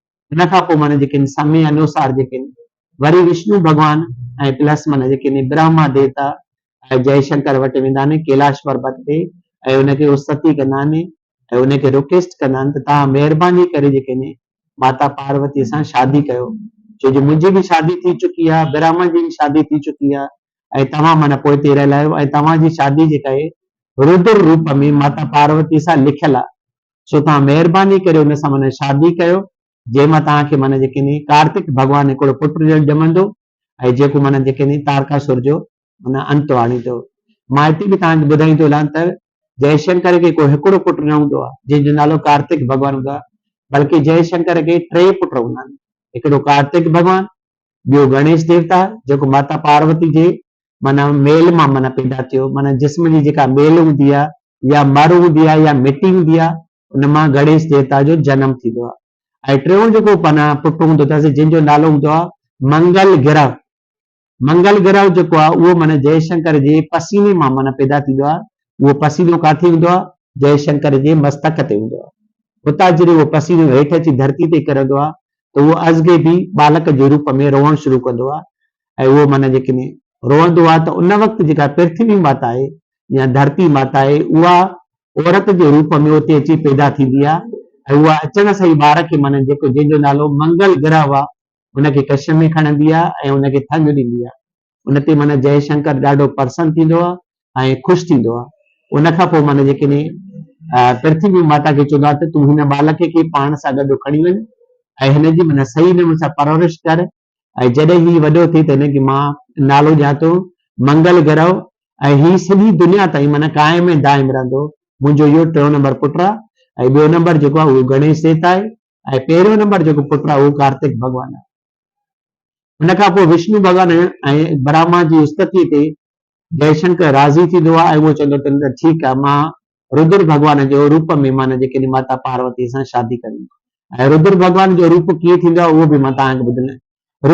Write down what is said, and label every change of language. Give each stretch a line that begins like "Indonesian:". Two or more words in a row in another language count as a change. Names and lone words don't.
Sindhi: उन खां पोइ माना जेके समय अनुसार जेके वरी विष्णु भॻवान ऐं प्लस माना जेके ब्रह्मा देवता ऐं जयशंकर वटि वेंदा आहिनि कैलाश पर्वत ते ऐं उनखे उस्तति कंदा आहिनि ऐं उनखे रिक्वेस्ट कंदा आहिनि त तव्हां महिरबानी करे जेके माता पार्वती सां शादी कयो, छो जो मुंहिंजी बि शादी थी चुकी आहे, ब्रह्मा जी बि शादी थी चुकी आहे ऐं तव्हां माना पोइ ते रहियल आहियो ऐं तव्हांजी शादी जेका आहे रुद्र रूप में माता पार्वती सां लिखियल आहे, सो तव्हां महिरबानी करे हुन सां माना शादी कयो, जंहिंमां तव्हांखे माना जेके कार्तिक भॻवानु हिकिड़ो पुटु ॼमंदो ऐं जेको माना जेके तारकासुर जो माना अंत आणींदो। मां हिते बि तव्हांखे ॿुधाईंदो हलां त जयशंकर खे को हिकिड़ो पुटु न हूंदो आहे जंहिंजो नालो कार्तिक भॻवानु हूंदो आहे, बल्कि जयशंकर खे 3 पुट हूंदा आहिनि, हिकिड़ो कार्तिक भॻवानु, ॿियो गणेश देवता जेको माता पार्वती जे माना मेल मां माना पैदा थियो, माना जिस्म जी जेका मेल हूंदी आहे या मर हूंदी आहे या मिटी हूंदी आहे, उन मां गणेश देवता जो जनम थींदो आहे। ऐं टियों जेको माना पुटु हूंदो अथसि जंहिंजो नालो हूंदो आहे मंगल ग्रह। मंगल ग्रह जेको आहे उहो माना जयशंकर जे पसीने मां माना पैदा थींदो आहे। उहो पसीनो काथे हूंदो आहे? जयशंकर जे मस्तक ते हूंदो आहे। उतां जॾहिं उहो पसीनो हेठि अची धरती ते किरंदो आहे त उहो अज़गे बि बालक जे रूप में रोअण शुरू कंदो आहे ऐं उहो माना जेके रोअंदो आहे त उन वक़्तु जेका पृथ्वी माता आहे या धरती माता आहे उहा औरत जे रूप में उते अची पैदा थींदी आहे ऐं उहा अचण सां ई ॿार खे माना जेको जंहिंजो नालो मंगल ग्रह आहे उनखे कश में खणंदी आहे ऐं उनखे थंग ॾींदी आहे। उन ते माना जयशंकर ॾाढो प्रसन्न थींदो आहे ऐं ख़ुशि थींदो आहे। उन खां पोइ माना जेके पृथ्वी माता खे चवंदो आहे त तूं हिन बालक खे पाण सां गॾु खणी वञ ऐं हिनजी माना सही नमूने सां परवरिश कर ऐं जॾहिं हीउ वॾो थिए त हिनखे मां नालो ॾियां थो मंगल ग्रह ऐं हीउ सॼी दुनिया ताईं माना क़ाइम ऐं दाइम रहंदो। मुंहिंजो इहो 3 नंबर पुटु आहे ऐं 2 नंबर जेको आहे उहो गणेश देवता आहे ऐं 1 नंबर जेको पुटु आहे उहो कार्तिक भॻवानु आहे। उन खां पोइ विष्णु भॻवानु ऐं ब्रह्मा जी स्तुति ते जयशंकर राज़ी थींदो आहे ऐं उहो चवंदो त ठीकु आहे, मां रुद्र भॻवान जो रूप में माना जेके माता पार्वती सां शादी कंदी ऐं रुद्र भॻवान जो रूप कीअं थींदो आहे उहो बि मां तव्हांखे ॿुधायां।